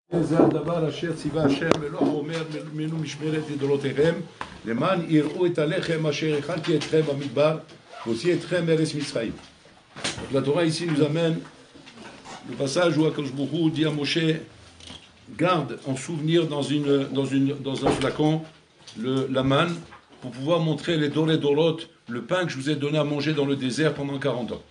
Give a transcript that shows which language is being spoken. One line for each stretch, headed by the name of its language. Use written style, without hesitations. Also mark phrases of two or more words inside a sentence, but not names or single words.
Hebrew: זה הדבר אשר ציווה השם ולא אומר מנו משמרת לדורותיכם למען יראו את הלחם אשר הכנתי אתכם במדבר והוציא אתכם מארץ מצרים.
French: La Torah ici nous amène le passage où
Hebrew: הקדוש ברוך הוא
French: dit à Moshe garde en souvenir dans un flacon la manne pour pouvoir montrer les dorot, le pain que je vous ai donné à manger dans le désert pendant 40 ans.